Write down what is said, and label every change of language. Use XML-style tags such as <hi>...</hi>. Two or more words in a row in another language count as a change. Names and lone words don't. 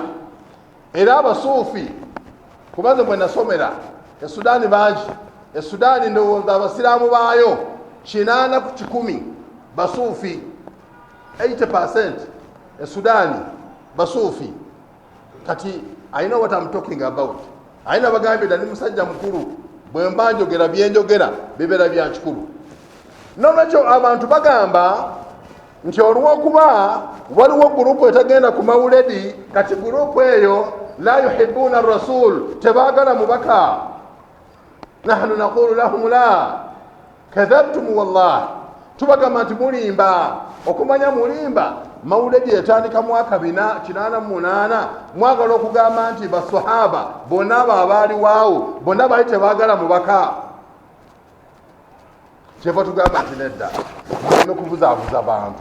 <lg>era abasuufi kubaze mwe nasomera esudaani bangi, esudaani ndowooza abasiraamu baayo 80 ku 100 basuufi, 80% esudaani basuufi.</lg> <en>kati I know what I'm talking about.</en> <lg>Aina bagambye dali musajja mukulu bwe mbanjogera byenjogera bibera bya kikulu. Nolwekyo abantu bagamba nti olw'okuba waliwo gurupu etagenda ku mawuledi, kati gurupu eyo</lg> <ar>لا يحبون الرسول,</ar> <lg>tebaagala mubaka.</lg> <ar>نحن نقول لهم لا كذبتم والله,</ar> <lg>tubagamba nti mulimba. okumanya mulimba mawuledi yatandika mwaka 488 mwagala okugamba nti basahaba bonna abo abaaliwaawo bonna baali tebaagala mubaka. kyeva tugamba nti nedda mulina okubuzaabuza bantu.</lg>